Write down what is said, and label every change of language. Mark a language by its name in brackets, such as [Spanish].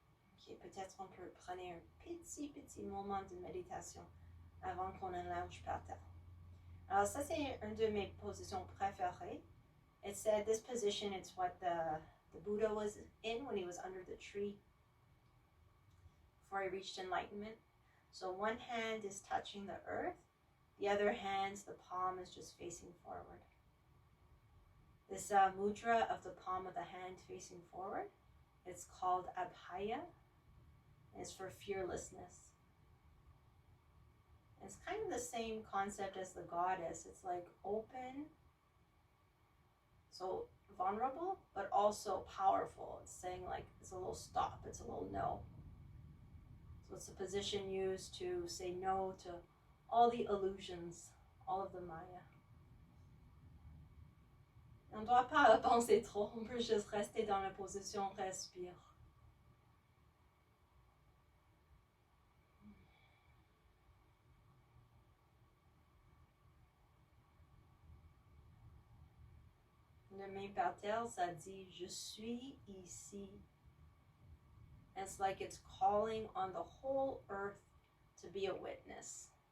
[French] Ok, peut-être on peut prendre un petit moment de méditation avant qu'on allonge par terre. Alors ça, c'est une de mes positions préférées. [English] It said this position, it's what the Buddha was in when he was under the tree before he reached enlightenment. So one hand is touching the earth, the other hand, the palm is just facing forward. This mudra of the palm of the hand facing forward, it's called abhaya. It's for fearlessness. It's kind of the same concept as the goddess. It's like open, so vulnerable, but also powerful. It's saying like it's a little stop, it's a little no. So it's a position used to say no to all the illusions, all of the Maya. [French] On ne doit pas penser trop, on peut juste rester dans la position, respire. Le main par terre, ça dit je suis ici. [English] It's like it's calling on the whole earth to be a witness.